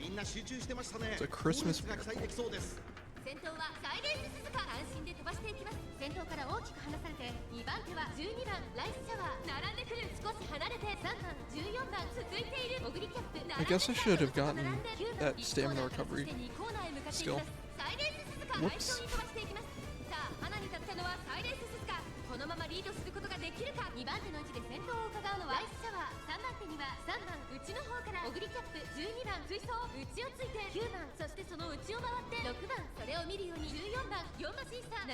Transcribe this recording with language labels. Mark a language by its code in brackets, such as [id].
[ja] みんな集中してましたね。 [en] It's a Christmas [ja] 好レースが期待できそうです。先頭はサイレンス鈴鹿。安心で飛ばしていきます。先頭から大きく離されて2番手は12番ライスシャワー。並んでくる。少し離れて3番14番続いている。オグリキャップ。 [en] I guess I should have gotten that stamina recovery skill. [ja] サイレンス鈴鹿。 [en] Whoops. [ja] 最初に飛ばしていきます。さあ花に立ったのはサイレンス鈴鹿。このままリードすることができるか。2番手の位置で先頭を伺うのはライスシャワー。 3番手には3番内の方からオグリキャップ。12番追走。内をついて9番、そしてその内を回って6番。それを見るように14番4馬身差。